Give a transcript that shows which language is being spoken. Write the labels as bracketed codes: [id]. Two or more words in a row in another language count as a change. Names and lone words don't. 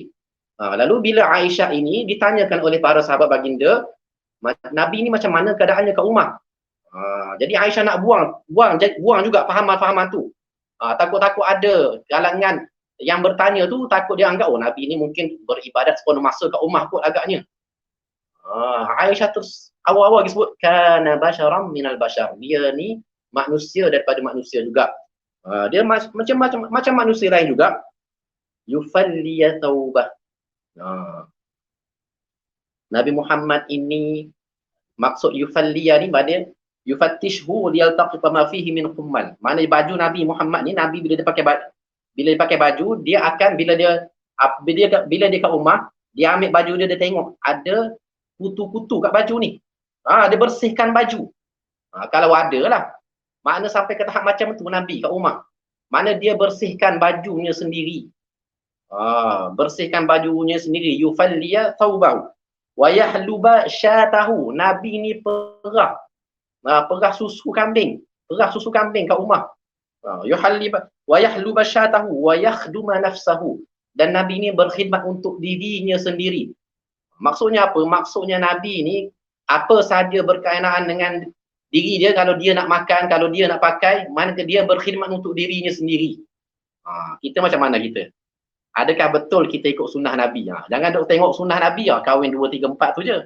[ms] Lalu bila Aisyah ini ditanyakan oleh para sahabat baginda, Nabi ni macam mana keadaannya kat rumah? Jadi Aisyah nak buang juga fahaman-fahaman tu. Takut-takut ada kalangan yang bertanya tu, takut dia anggap Nabi ni mungkin beribadat sepenuh masa kat rumah kot agaknya. [ar] Aisyah terus awal-awal dia sebut كان بشرا من البشر. [ms] Dia ni manusia daripada manusia juga. Dia macam manusia lain juga. [ar] يفلي ثوبه. [ms] Nabi Muhammad ini, maksud yufalliya ni maknanya [ar] يفتشه ليلتقط ما فيه من قمل. [ms] Mana baju Nabi Muhammad ni, Nabi bila dia pakai baju, dia akan bila dia kat rumah, dia ambil baju dia tengok ada kutu-kutu kat baju ni. Dia bersihkan baju. Kalau ada lah. Makna sampai ke tahap macam tu Nabi kat rumah. Mana dia bersihkan bajunya sendiri. Bersihkan bajunya sendiri. [ar] يفلي ثوبه ويحلب شاته. [ms] Nabi ni perah susu kambing kat rumah. [ar] ويحلب شاته ويخدم نفسه. [ms] Dan Nabi ni berkhidmat untuk dirinya sendiri. Maksudnya apa? Maksudnya Nabi ni apa sahaja berkaitan dengan diri dia, kalau dia nak makan, kalau dia nak pakai, mana dia berkhidmat untuk dirinya sendiri. Kita macam mana kita? Adakah betul kita ikut sunnah Nabi? Jangan duk tengok sunnah Nabi kahwin 2, 3, 4 tu je.